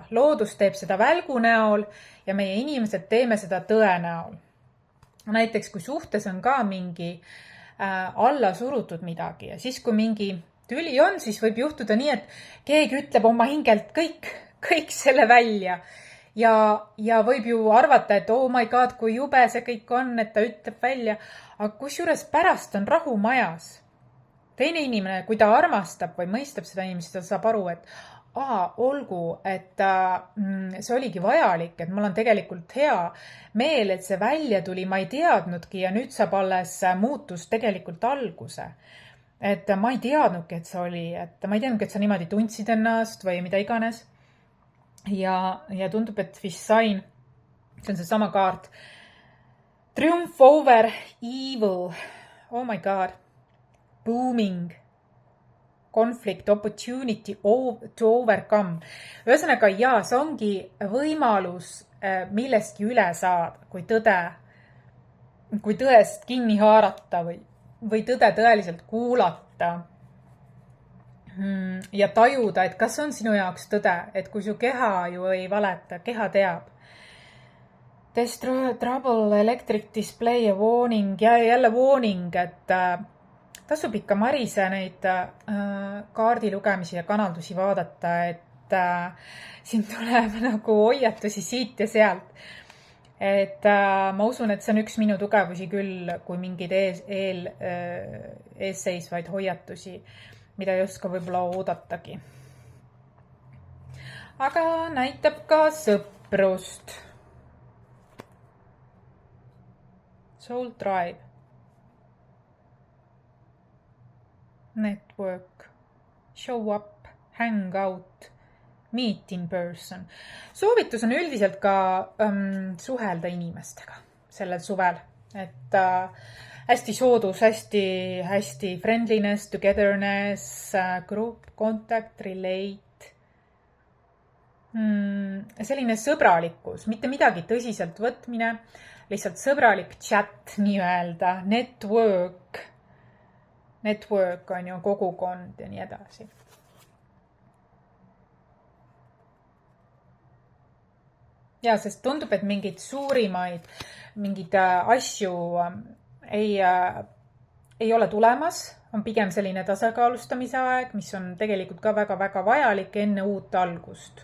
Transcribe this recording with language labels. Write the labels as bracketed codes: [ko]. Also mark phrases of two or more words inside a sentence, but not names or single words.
[et] Loodus teeb seda välgu näol ja meie inimesed teeme seda tõe näol. Näiteks, kui suhtes on ka mingi alla surutud midagi ja siis, kui mingi tüli on, siis võib juhtuda nii, et keegi ütleb oma hingelt kõik selle välja ja võib ju arvata, et [en] oh my god, [et] kui jube see kõik on, et ta ütleb välja, aga kusjuures pärast on rahu majas. Teine inimene, kui ta armastab või mõistab seda inimest, ta saab aru, et olgu, et see oligi vajalik, et mul on tegelikult hea meel, et see välja tuli, ma ei teadnudki ja nüüd saab alles muutus tegelikult alguse. Et ma ei teadnudki, et see oli, et ma ei teadnudki, et sa niimoodi tundsid ennast või mida iganes. Ja tundub, et vist sain, see on see sama kaart. [en] Triumph over evil. Oh my god. Booming. Conflict, opportunity to overcome. [et] Ühesõnaga, jaa, see ongi võimalus millestki üle saada, kui tõest kinni haarata või tõde tõeliselt kuulata ja tajuda, et kas on sinu jaoks tõde, et kui su keha ju ei valeta, keha teab. [en] Destroy trouble, electric display [et] ja warning ja jälle warning, et tasub ikka Marise neid kaardilugemisi ja kanaldusi vaadata, et et siin tuleb nagu hoiatusi siit ja sealt. Et ma usun, et see on üks minu tugevusi küll, kui mingid eesseisvaid hoiatusi, mida ei oska võib-olla oodatagi. Aga näitab ka sõprust. [en] Soul Tribe. Network. Show up. Hang out. Meet in person. [et] Soovitus on üldiselt ka suhelda inimestega sellel suvel. Et hästi soodus, hästi [en] friendliness, togetherness, group, contact, relate. [et] Selline sõbralikkus, mitte midagi tõsiselt võtmine, lihtsalt sõbralik chat nii-öelda, network on ju kogukond ja nii edasi. Ja, sest tundub, et mingid suurimaid, mingid asju ei ole tulemas, on pigem selline tasakaalustamise aeg, mis on tegelikult ka väga-väga vajalik enne uut algust.